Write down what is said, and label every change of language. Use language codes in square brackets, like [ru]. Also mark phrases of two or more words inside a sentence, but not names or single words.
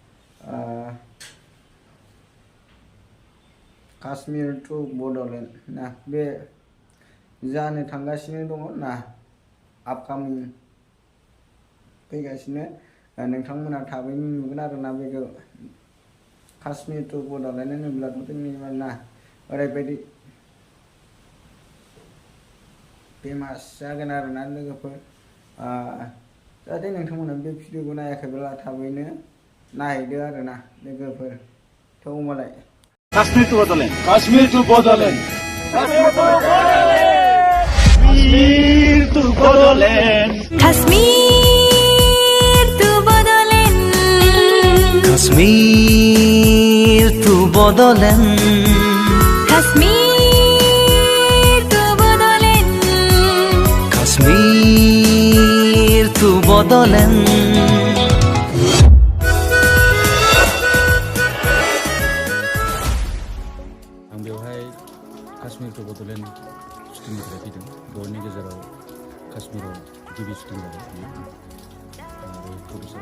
[brx] काश्मीर टु बड'लेण्ड ना बे जानो थांगासिनो दङ ना आपकामिं फैगासिनो नोंथांमोना थाबैनो नुगोन आरोना बेखौ काश्मीर टु बड'लेण्ड होनोब्लाथ' जोंनि ना ओरैबायदि फेमास जागोन आरोना लोगोफोर जाहाथे नोंथांमोना बे भिडिअखौ नायाखैब्ला थाबैनो नायहैदो आरोना लोगोफोर थ' होमबालाय Kashmir to Bodoland, Kashmir to Bodoland, Kashmir to Bodoland, Kashmir to Bodoland, Kashmir to Bodoland, Kashmir to Bodoland, Kashmir to Bodoland. काश्मीर टु बड'लेण्ड शुटिंनिफ्राय फैदों बर'नि गेजेराव काश्मीराव गिबि शुटिं जाबाय आरो प्रडिउसारा